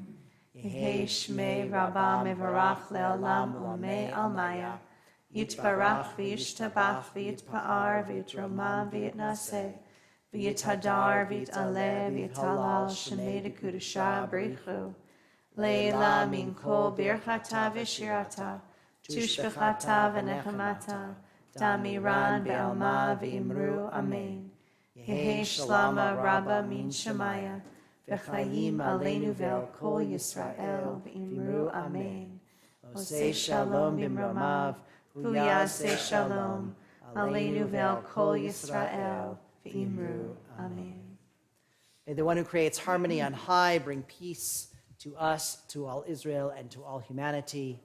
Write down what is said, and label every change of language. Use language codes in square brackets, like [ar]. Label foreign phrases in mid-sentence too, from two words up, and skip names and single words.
[arc] יהא שמיה רבא מברך לעלם ומי עלמיא, יתברך וישתבח ויתפאר ויתרומם ויתנשא, ויתהדר ויתעלה ויתהלל שמיה דקודשא בריך, לעילא מן כל ברכתא ושירתא, תשבחתא ונחמתא, דאמירן בעלמא ואמרו אמן. יהא שלמא רבא מן שמיא, וחיים עלינו ועל כל ישראל ואמרו אמן. [he] עושה שלום במרומיו, ויעשה שלום, עלינו ועל כל ישראל. Amen. [en] May the one who creates harmony on high bring peace to us, to all Israel, and to all humanity.